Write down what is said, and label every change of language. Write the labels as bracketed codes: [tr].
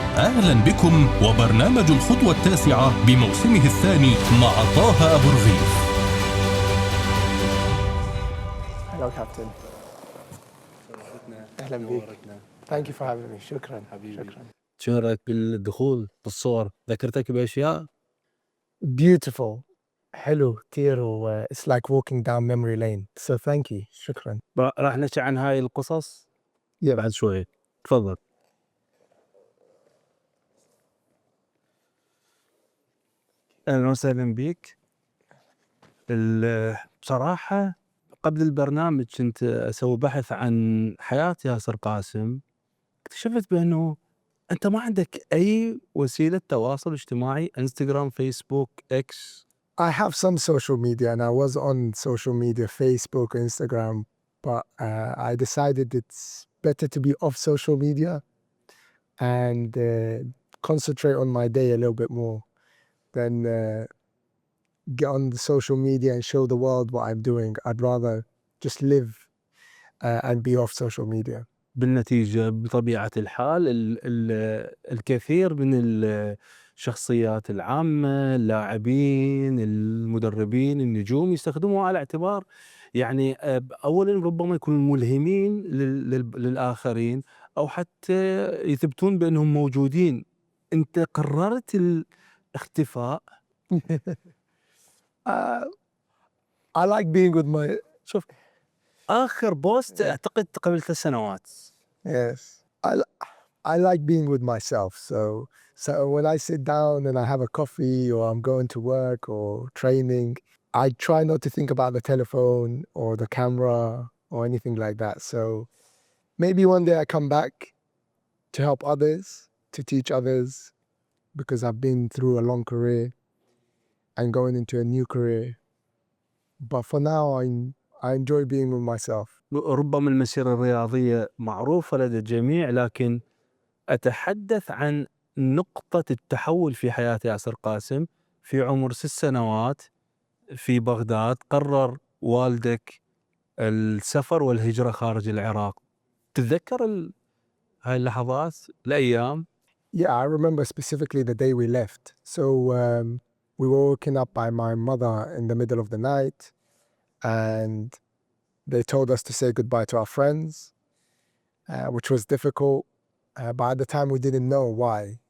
[ar] أهلا بكم وبرنامج الخطوة التاسعة بموسمه الثاني مع طه أبو رغيف. [en] Hello Captain. [ar] أهلا بك. [en] Thank you for having me. [ar] شكرا حبيبي. شو رأيك بالدخول بالصور؟ ذكرتك بأشياء؟ [en] Beautiful. [ar] حلو كتير و [en] it's like walking down memory lane. So thank you. [ar] شكرا. راح نحكي عن هاي القصص بعد شوي. تفضل. أهلا وسهلا بك. بصراحة قبل البرنامج كنت أسوي بحث عن حياة ياسر قاسم، اكتشفت بأنه أنت ما عندك أي وسيلة تواصل اجتماعي، انستغرام، فيسبوك، إكس. [en] I have some social media and I was on social media, Facebook, Instagram, but I decided it's better to be off social media and concentrate on my day a little bit more than get on the social media and show the world what I'm doing. I'd rather just live and be off social media. [ar] بالنتيجة بطبيعة الحال الكثير من الشخصيات العامة، اللاعبين، المدربين، النجوم يستخدموها على اعتبار يعني أولا ربما يكونوا ملهمين للآخرين أو حتى يثبتون بأنهم موجودين. أنت قررت الاختفاء. [en] I like being with my... [ar] شوف آخر بوست أعتقد قبل 3 سنوات. [en] Yes. I like being with myself. So when I sit down and I have a coffee or I'm going to work or training, I try not to think about the telephone or the camera or anything like that. So maybe one day I come back to help others, to teach others, because I've been through a long career and going into a new career. But for now, I enjoy being with myself. [ar] ربما المسيرة الرياضية معروفة لدى الجميع، لكن أتحدث عن نقطة التحول في حياة ياسر قاسم. في عمر 6 سنوات في بغداد قرر والدك السفر والهجرة خارج العراق. تتذكر هاي اللحظات، الأيام؟ [en] Yeah, I remember specifically the day we left. So we were woken up by my mother in the middle of the night and they told us to say goodbye to our friends, which was difficult. But at the time we didn't know why.